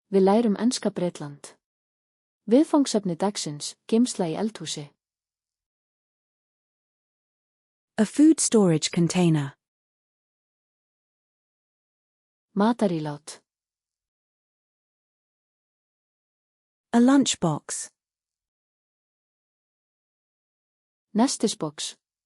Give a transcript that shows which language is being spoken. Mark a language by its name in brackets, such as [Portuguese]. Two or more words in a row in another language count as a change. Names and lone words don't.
[Icelandic] Við lærum enska Bretland. Viðfangsefni dagsins, geymsla í eldhúsi. [English] A food storage container. [Icelandic] Matarílát. [English] A lunchbox. [Icelandic] Nestisbox.